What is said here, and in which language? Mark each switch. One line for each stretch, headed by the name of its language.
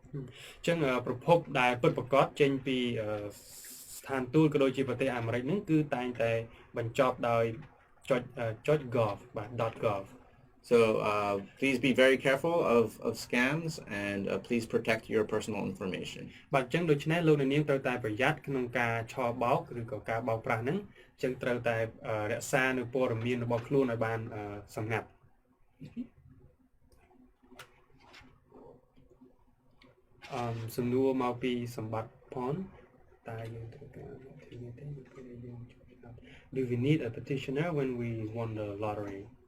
Khmer: អញ្ចឹងប្រភពដែលពិតប្រាកដចេញពីស្ថានទូតក៏ដូចជាប្រទេសអាមេរិកហ្នឹងគឺតែងតែបញ្ចប់ដោយចុច .gov បាទ .gov.
English: So please be very careful of scams and please protect your personal information.
Khmer: បាទអញ្ចឹងដូច្នេះលោកនាងត្រូវតែប្រយ័ត្នក្នុងការឆបោកឬក៏ការបោកប្រាស់ហ្នឹងអញ្ចឹងត្រូវតែរក្សានៅព័ត៌មានរបស់ខ្លួនឲ្យបានសម្ងាត់ សំណួរមកពីសម្បត្តិផនតើយើងត្រូវការធានាទេនៅពេលយើង
English: Do we need a petitioner when we won the lottery?